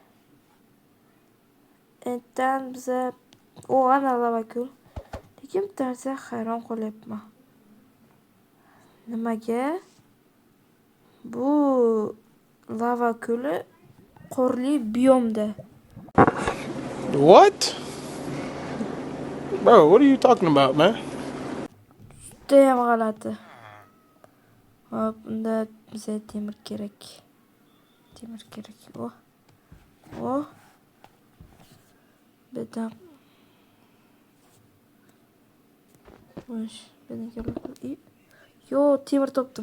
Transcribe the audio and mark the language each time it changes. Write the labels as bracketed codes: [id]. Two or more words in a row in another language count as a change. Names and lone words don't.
[uz] Enddan biza ana lava ko'l. Lekin tarza hayron qolyapman. Nimaga? Bu lava ko'li qorli biyomda. [en] What? Bro, what are you talking about, man? [uz] Judayam g'alati. Hop, unda bizga temir kerak. Bitta. Xo'sh, temir topdim.